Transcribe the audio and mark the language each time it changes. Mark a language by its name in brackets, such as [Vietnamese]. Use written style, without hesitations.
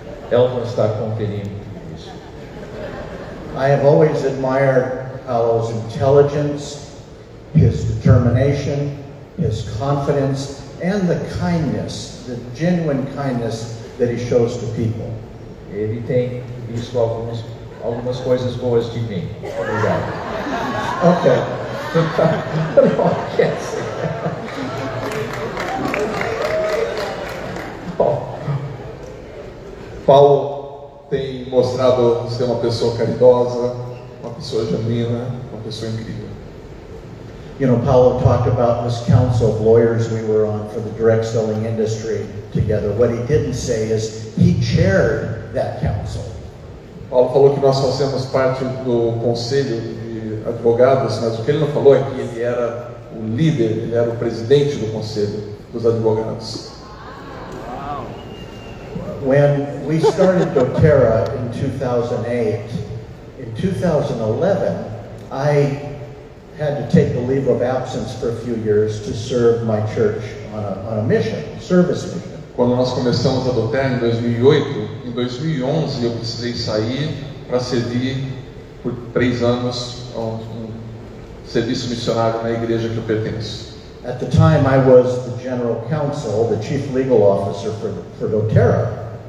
[Portuguese] Elton está conferindo isso. [English] I have always admired Paulo's intelligence, his determination, his confidence, and the kindness, the genuine kindness that he shows to people. [Portuguese] Ele tem visto algumas coisas boas de mim. Obrigado. [English] Okay. Não, can't say that. [Portuguese] Paulo tem mostrado ser uma pessoa caridosa, uma pessoa genuína, uma pessoa incrível. [English] You know, Paulo talked about this council of lawyers we were on for the direct selling industry together. What he didn't say is he chaired that council. [Portuguese] Paulo falou que nós fazemos parte do conselho de advogados, mas o que ele não falou é que ele era o líder, ele era o presidente do conselho dos advogados. [English] When we started doterra in 2008, in 2011, I had to take a leave of absence for a few years to serve my church on a mission, service mission. [Portuguese] Quando nós começamos a doterra em 2008, em 2011 eu precisei sair para servir por 3 anos um serviço missionário na igreja que eu pertenço. [English] At the time, I was the general counsel, the chief legal officer for doterra.